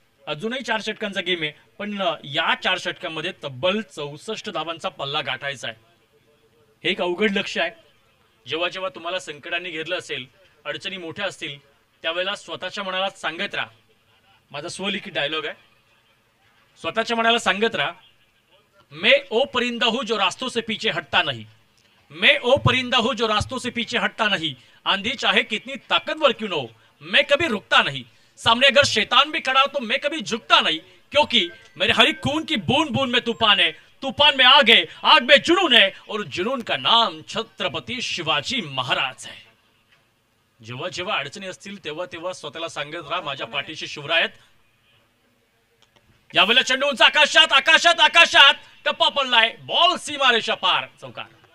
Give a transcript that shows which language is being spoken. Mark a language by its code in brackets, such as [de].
[mr] अजूनही 4 षटकांचा गेम आहे, पण या 4 षटकांमध्ये तब्बल 64 धावांचा पल्ला गाठायचा आहे. हे एक अवघड लक्ष्य आहे. जेव्हा जेव्हा तुम्हाला संकटांनी घेरलं असेल, अडचणी मोठ्या असतील, त्यावेळेला स्वतःच्या मनाला सांगत राहा. माझा स्वलिखित डायलॉग आहे. स्वतःच्या मनाला सांगत राहा, [hi] मैं ओ परिंदा हूं जो रास्तों से पीछे हटता नहीं. मैं ओ परिंदा हूं जो रास्तों से पीछे हटता नहीं. आंधी चाहे कितनी ताकतवर क्यों न हो, मैं कभी रुकता नहीं. सामने अगर शैतान भी खड़ा हो तो मैं कभी झुकता नहीं, क्योंकि मेरे हर एक खून की बूंद बूंद में तूफान है. तूफान में आग है, आग में जुनून है, और जुनून का नाम छत्रपती शिवाजी महाराज है. [mr] जेव्हा जेव्हा अडचणी असतील तेव्हा तेव्हा स्वतःला सांगत राहा, माझ्या पाठीशी शिवरायत. यावेळेला चेंडू उंच आकाशात, आकाशात, आकाशात. टप्पा पडलाय, बॉल सीमारेषा पार, चौकार.